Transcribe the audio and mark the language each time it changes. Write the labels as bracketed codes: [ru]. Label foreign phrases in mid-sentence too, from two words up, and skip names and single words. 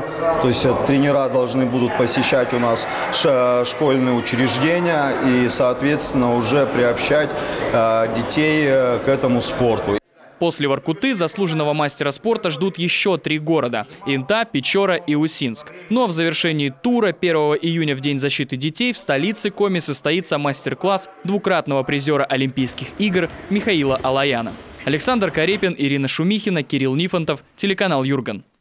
[ru] То есть тренера должны будут посещать у нас школьные учреждения и, соответственно, уже приобщать детей к этому спорту. После Воркуты заслуженного мастера спорта ждут еще 3 города – Инта, Печора и Усинск. Ну а в завершении тура 1 июня в День защиты детей в столице Коми состоится мастер-класс двукратного призера Олимпийских игр Михаила Алаяна. Александр Карепин, Ирина Шумихина, Кирилл Нифонтов, телеканал Юрган.